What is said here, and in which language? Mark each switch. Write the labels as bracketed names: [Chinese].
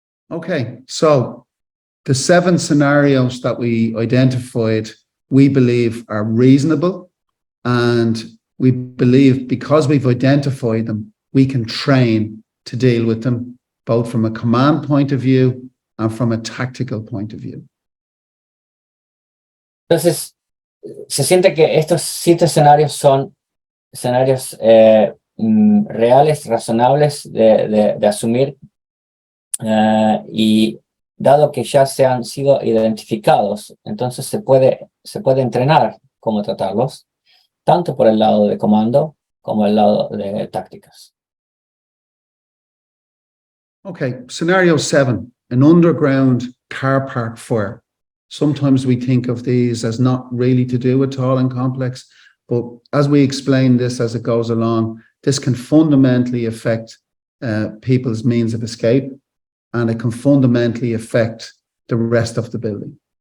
[English] Okay, so the 7 scenarios that we identified, we believe are reasonable, and we believe because we've identified them, we can train to deal with them, both from a command point of view and from a tactical point of view. [Spanish] Entonces, se siente que estos 7 escenarios son escenarios reales, razonables de asumir, y dado que ya se han sido identificados, entonces se puede entrenar cómo tratarlos, tanto por el lado de comando como el lado de tácticas. [English] Okay, scenario 7. an underground car park fire. Sometimes we think of these as not really to do at all in complex, but as we explain this as it goes along, this can fundamentally affect people's means of escape, and it can fundamentally affect the rest of the building.